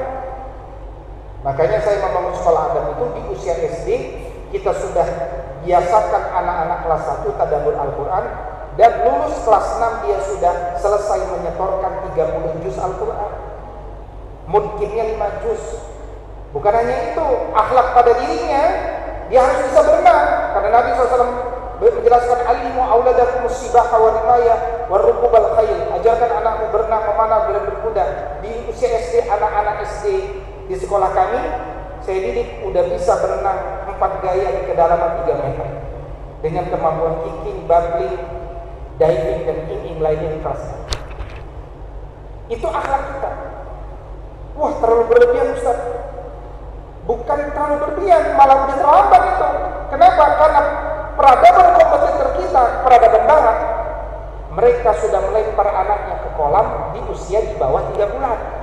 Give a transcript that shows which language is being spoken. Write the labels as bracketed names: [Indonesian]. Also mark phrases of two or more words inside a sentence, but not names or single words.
[Indonesian] Makanya saya membangun sekolah adab itu di usia SD, kita sudah biasakan anak-anak kelas 1 tadabbur Al-Quran. Dan lulus kelas 6 dia sudah selesai menyetorkan 30 juz Al-Quran. Mungkinnya 5 juz. Bukan hanya itu, akhlak pada dirinya, dia harus bisa berenang. Karena Nabi SAW menjelaskan [Arabic] علموا أولادكم السباحة والرماية وركوب الخيل. [Indonesian] Ajarkan anakmu berenang, memanah, dan berkuda. Di usia SD, anak-anak SD di sekolah kami, saya didik udah bisa berenang 4 gaya di kedalaman 3 meter. Dengan kemampuan [English] kicking, bubbling, diving [Indonesian] dan in lainnya di kelas. Itu akhlak kita. Wah, terlalu berlebihan Ustaz. Bukan terlalu berlebihan, malah udah terlambat itu. Kenapa? Karena peradaban kompetitor kita, peradaban barat, mereka sudah melempar anaknya ke kolam di usia di bawah 3 bulan.